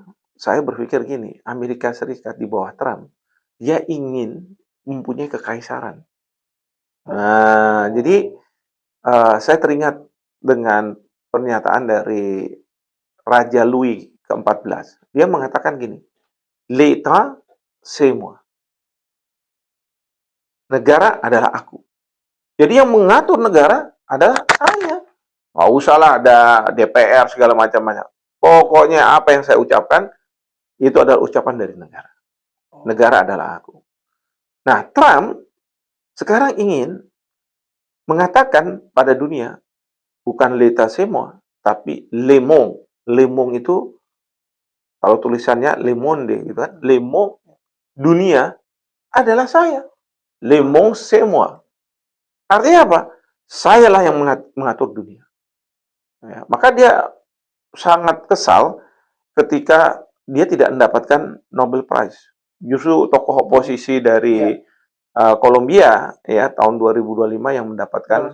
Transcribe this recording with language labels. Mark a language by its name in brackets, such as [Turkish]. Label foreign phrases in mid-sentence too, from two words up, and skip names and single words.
[Indonesian] Saya berpikir gini, Amerika Serikat di bawah Trump, dia ingin mempunyai kekaisaran. Nah, jadi saya teringat dengan pernyataan dari Raja Louis ke-14. Dia mengatakan gini, [French] "L'État, c'est moi." [Indonesian] Negara adalah aku. Jadi yang mengatur negara adalah saya. Nggak usah lah ada DPR segala macam-macam. Pokoknya apa yang saya ucapkan, itu adalah ucapan dari negara. Negara adalah aku. Nah, Trump sekarang ingin mengatakan pada dunia, bukan [French] l'état c'est moi, [Indonesian] tapi [French] le monde. Le monde [Indonesian] itu, kalau tulisannya [French] le monde, [Indonesian] gitu kan. [French] Le monde, [Indonesian] dunia, adalah saya. [French] Le monde c'est moi. [Indonesian] Artinya apa? Sayalah yang mengatur dunia. Ya, maka dia sangat kesal ketika dia tidak mendapatkan Nobel Prize. Justru tokoh oposisi dari Kolombia ya tahun 2025 yang mendapatkan